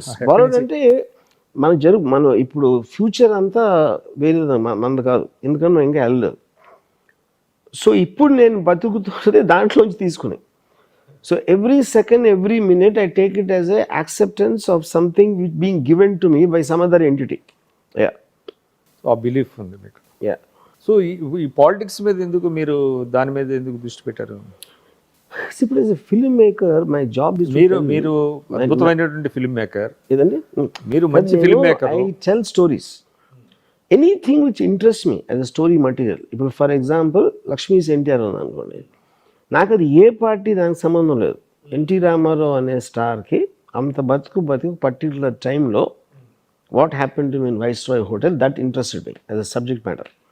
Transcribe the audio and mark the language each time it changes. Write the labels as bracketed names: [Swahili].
[Telugu] Borrowed అంటే మనం ఇప్పుడు ఫ్యూచర్ అంతా వేరే మనది కాదు, ఎందుకంటే మనం ఇంకా వెళ్ళలేదు. సో ఇప్పుడు నేను బతుకుతున్నది దాంట్లోంచి తీసుకుని. [English] So every second, every minute, I take it as a acceptance of something which being given to me by some other entity. Yeah. So a belief [Telugu] ఉంది మీకు. [English] Yeah. [Telugu] So ఈ పాలిటిక్స్ మీద ఎందుకు మీరు దాని మీద ఎందుకు దృష్టి పెట్టారు? [English] Simply as a filmmaker, my job is [Telugu] మీరు అద్భుతమైనటువంటి ఫిల్మ్ మేకర్. ఏదండి? మీరు మంచి film maker. [English] I tell stories. Anything which interests me as a story material. [Telugu] ఇప్పుడు ఫర్ ఎగ్జాంపుల్ లక్ష్మీస్ ఎన్టీఆర్ ఉంది అనుకోండి, నాకు అది ఏ పార్టీ దానికి సంబంధం లేదు. ఎన్టీ రామారావు అనే స్టార్కి అంత బతుకు పర్టికులర్ టైంలో [English] What happen to mean Viceroy hotel, that interested me as a subject matter.